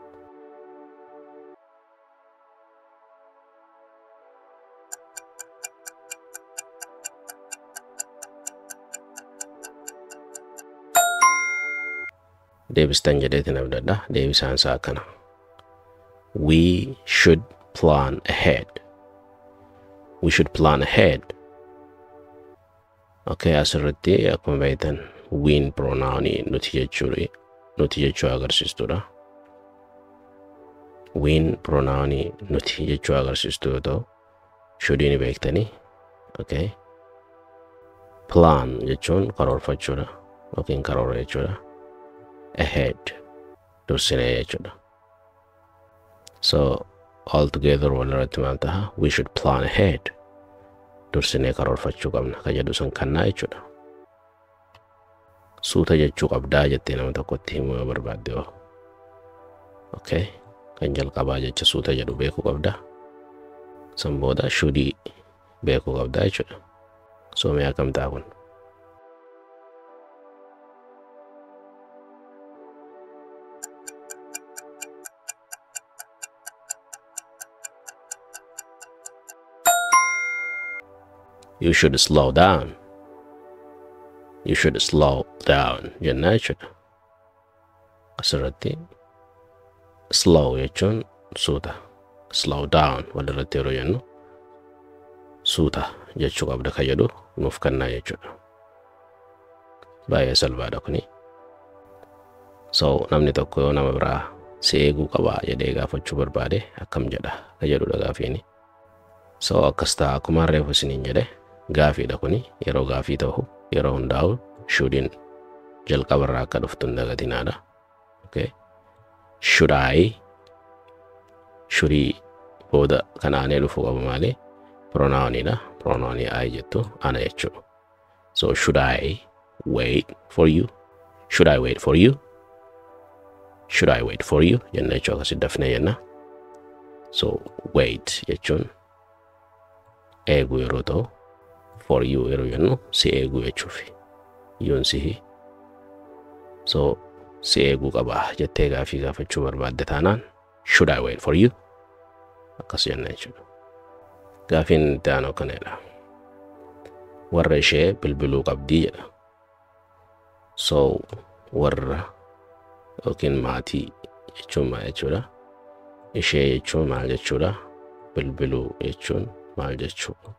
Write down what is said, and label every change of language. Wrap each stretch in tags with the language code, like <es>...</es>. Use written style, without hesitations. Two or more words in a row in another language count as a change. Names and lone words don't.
<om>Deebistan jedheetiin abdadha. Deebisaan isaa kana.</om> <en>We should plan ahead. We should plan ahead.</en> <om>Okay, asirratti akkuma beektan win pronounii nuti jechuu agarsiistudha. Win pronounii nuti jechuu agarsiistu yoo ta'u shouldii beektanii. Okay. Plan jechuun karoorfachuudha yookiin karoora jechuudha. Ahead dursinee jechuudha.</om> <en>So all together</en> <om>walirratti maal ta'a?</om> <en>We should plan ahead.</en> <om>Dursinee karoorfachuu qabna ka jedhu san kannaa jechuudha. Suuta jechuu qabdaa jettee nama tokkotti himuu yoo barbaadde yoo. Okay. Kan jalqabaa jecha suuta jedhu beekuu qabdaa. San booda shudii beekuu qabdaa jechuudha. So mee akkam ta'a kun?</om> <en>You should slow down. You should slow down.</en> <om>Jennaa jechuudha. Asirratti slow jechuun suuta.</om> <en>Slow down</en> <om>walirratti yeroo jennu suuta jechuu qabda ka jedhu nuuf kannaa jechuudha. Baay'ee salphaadha kuni. So namni tokko yoo nama biraa si eeguu qabaa jedhee gaafachuu barbaade akkam jedha ka jedhudha gaafiini. So akkas ta'a akkuma reefu isiniin jedhe gaafiidha kuni yeroo gaafii ta'u yeroo hundaa'u shouldin jalqabarraa akka dhuftu hin dagatinaadha.</om> <en>Okay. Should I?</en> <om>Shouldii booda kan aanee dhufuu qabu maali? Pronounidha. Pronounii I jettu ana jechuudha.</om> <en>So should I wait for you? Should I wait for you? Should I wait for you?</en> <om>Jenna jechuu akkasi dafnee jenna. So wait jechuun eeguu yeroo ta'u</om> <en>for you</en> <om>yeroo jennu si eeguu jechuufi. Yoon sihi. So si eeguu qaba jettee gaafii gaafachuu barbaadde taanaan</om> <en>should I wait for you?</en> <om>Akkas jenna jechuudha. Gaafiin itti aanu kanadha. Warra ishee bilbiluu qabdii jedha. So warra yookiin maatii jechuun maal jechuudha? Ishee jechuun maal jechuudha? Bilbiluu jechuun maal jechuudha?</om>